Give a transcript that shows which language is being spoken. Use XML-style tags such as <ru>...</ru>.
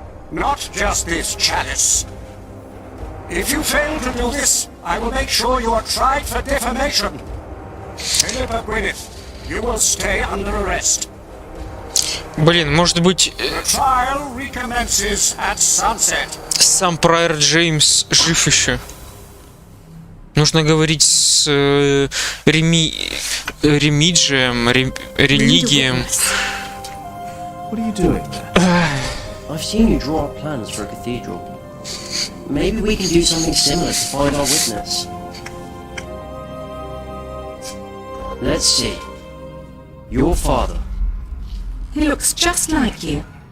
<en>Not just this chalice. If you fail to do this, I will make sure you are tried for defamation. Philip of Gwynedd, you will stay under arrest.</en> <ru>Блин, может быть,</ru> <en>The trial recommences at sunset.</en> <ru>сам Прайор Джеймс жив еще. Нужно говорить с Ремиджием, религием.</ru> <en>What are you doing there? I've seen you draw up plans for a cathedral. Maybe we can do something similar to find our witness. Let's see. Your father. He looks just like you.</en>